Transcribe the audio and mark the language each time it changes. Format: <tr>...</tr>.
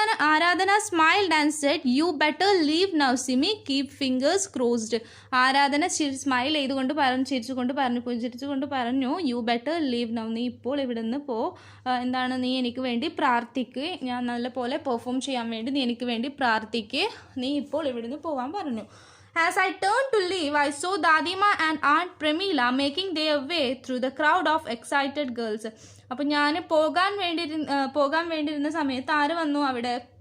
<en>Aradhana smiled and said you better leave now Simi, keep fingers crossed.</en> <ml>ആരാധന smile ചെയ്തുകൊണ്ട് ചിരിച്ചുകൊണ്ട് പറഞ്ഞു</ml> <en>you better leave now,</en> <ml>നീ ഇപ്പോൾ ഇവിടെ നിന്ന് എന്താണ്, നീ എനിക്ക് വേണ്ടി പ്രാർത്ഥിക്ക്, ഞാൻ നല്ല പോലെ പെർഫോം ചെയ്യാൻ വേണ്ടി നീ എനിക്ക് വേണ്ടി പ്രാർത്ഥിക്ക്, നീ ഇപ്പോൾ ഇവിടുന്ന് പോകാൻ പറഞ്ഞു.</ml> <en>As I turned to leave, I saw Dadima and Aunt Premila making their way through the crowd of excited girls.</en> <ml>അപ്പോൾ ഞാൻ പോകാൻ വേണ്ടിയിരുന്ന സമയത്ത് ആര് വന്നു അവിടെ?</ml>